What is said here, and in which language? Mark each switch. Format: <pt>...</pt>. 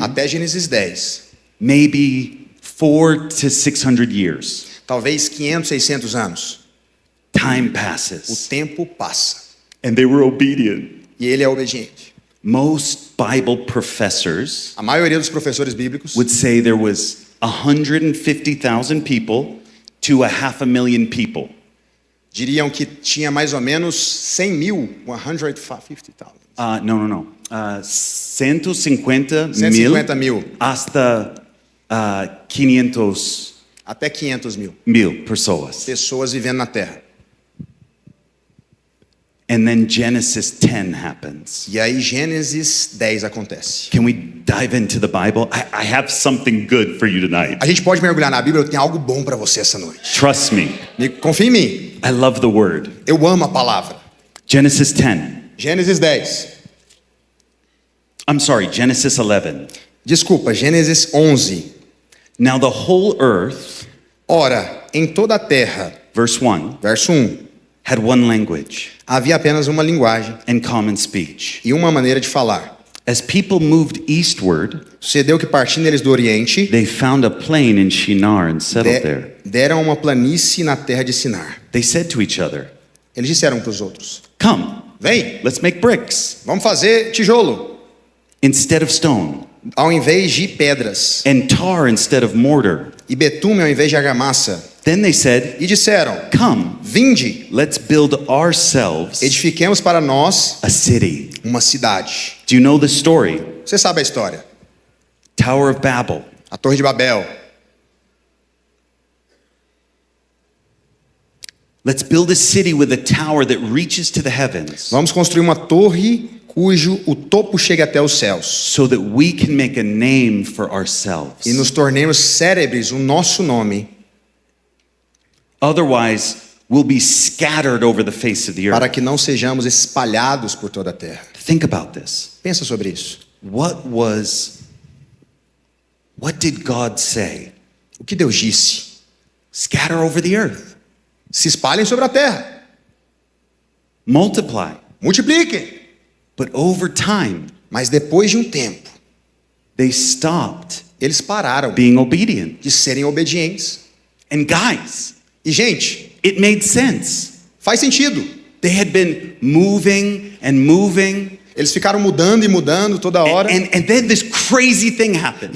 <pt>até Gênesis 10,</pt> <en>maybe 400 to 600 years,</en> <pt>talvez 500, 600 anos,</pt> <en>time</en> <pt>o</pt> <en>passes.</en> <pt>tempo passa.</pt> <en>And they were obedient.</en> <pt>E ele é obediente.</pt> <en>Most Bible professors</en> <pt>A maioria dos professores bíblicos</pt> <en>would say there was 150,000 people to 500,000 people.</en> <pt>diriam que tinha mais ou menos 100 mil, 150,000.</pt> <en>No. 150</en> <pt>150 mil,</pt> <es>hasta 500</es> <pt>até 500 mil mil pessoas. pessoas vivendo na Terra.</pt> <en>And then Genesis 10 happens.</en> <pt>E aí Gênesis 10 acontece.</pt> <en>Can we dive into the Bible? I have something good for you tonight.</en> <pt>A gente pode mergulhar na Bíblia, eu tenho algo bom para você essa noite.</pt> <en>Trust me.</en> <pt>Confia em mim,</pt> <en>I love the word.</en> <pt>eu amo a palavra.</pt> <en>Genesis 10.</en> <pt>Gênesis 10.</pt> <en>I'm sorry, Genesis 11.</en> <pt>Desculpa, Gênesis 11.</pt> <en>Now the whole earth,</en> <pt>Ora, em toda a terra,</pt> <en>verse 1,</en> <pt>verso 1,</pt> <en>had one language</en> <pt>havia apenas uma linguagem</pt> <en>and common speech.</en> <pt>e uma maneira de falar.</pt> <en>As people moved eastward,</en> <pt>Sucedeu que partindo eles do Oriente,</pt> <en>they found a plain in Shinar and settled there.</en> <pt>deram uma planície na terra de Sinar.</pt> <en>They said to each other,</en> <pt>Eles disseram para os outros:</pt> <en>"Come,</en> <pt>Vem,</pt> <en>let's make bricks</en> <pt>vamos fazer tijolo,</pt> <en>instead of stone,</en> <pt>ao invés de pedras,</pt> <en>and tar instead of mortar."</en> <pt>e betume ao invés de argamassa.</pt> <en>Then they said,</en> <pt>E disseram:</pt> <en>"Come,</en> <pt>Vinde,</pt> <en>let's build ourselves</en> <pt>edifiquemos para nós</pt> <en>a city."</en> <pt>uma cidade.</pt> <en>Do you know the story?</en> <pt>Você sabe a história.</pt> <en>Tower of Babel.</en> <pt>A Torre de Babel.</pt> <en>Let's build a city with a tower that reaches to the heavens</en> <pt>Vamos construir uma torre cujo o topo chega até os céus.</pt> <en>so that we can make a name for ourselves.</en> <pt>E nos tornemos célebres o nosso nome,</pt> <en>Otherwise, we'll be scattered over the face of the</en> <pt>para</pt> <en>earth.</en> <pt>que não sejamos espalhados por toda a terra.</pt> <en>Think about this.</en> <pt>Pensa sobre isso.</pt> <en>What did God say?</en> <pt>O que Deus disse?</pt> <en>Scatter over the earth.</en> <pt>Se espalhem sobre a terra.</pt> <en>Multiply.</en> <pt>Multipliquem.</pt> <en>But over time,</en> <pt>Mas depois de um tempo,</pt> <en>they stopped</en> <pt>eles pararam</pt> <en>being obedient.</en> <pt>de serem obedientes.</pt> <en>And guys,</en> <pt>E, gente,</pt> <en>it made sense.</en> <pt>faz sentido.</pt> <en>They had been moving and moving.</en> <pt>Eles ficaram mudando e mudando toda hora.</pt> <en>And then this crazy thing happened.</en>